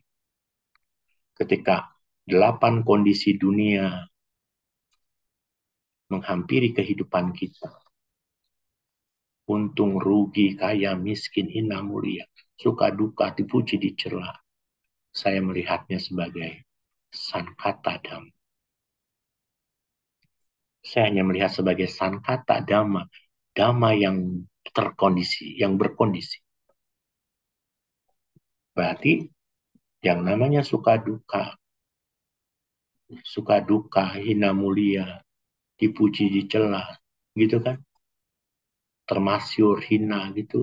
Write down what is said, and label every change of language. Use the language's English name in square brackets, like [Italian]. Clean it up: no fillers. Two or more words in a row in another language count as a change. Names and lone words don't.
[Indonesian] Ketika 8 kondisi dunia menghampiri kehidupan kita, untung, rugi, kaya, miskin, hina, mulia, suka, duka, dipuji, dicela, saya melihatnya sebagai [Pali] sangkata dhamma. [Indonesian] Saya hanya melihat sebagai [Pali] sangkata dhamma, [Indonesian] dhamma yang terkondisi, yang berkondisi. Berarti yang namanya suka duka, hina mulia, dipuji, dicela, gitu kan? Termasyur, hina, gitu.